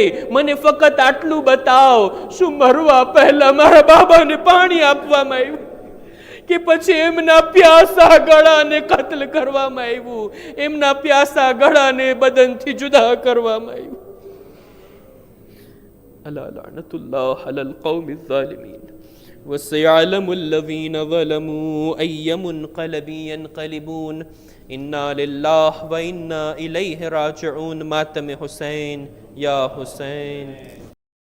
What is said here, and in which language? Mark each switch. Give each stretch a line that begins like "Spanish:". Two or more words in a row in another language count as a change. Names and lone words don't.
Gujarati: મને ફક્ત આટલું બતાવ, શું મરવા પહેલા મારા બાબાને પાણી આપવામાં આવ્યું કે પછી એમના પ્યાસા ગળાને કત્લ કરવામાં આવ્યું, એમના પ્યાસા ગળાને બદનથી જુદા કરવામાં આવ્યું?
Arabic: ألا لعنة الله على القوم الظالمين. وسيعلم الذين ظلموا أي منقلب ينقلبون. إنا لله وإنا إليه راجعون. ماتم حسين يا حسين.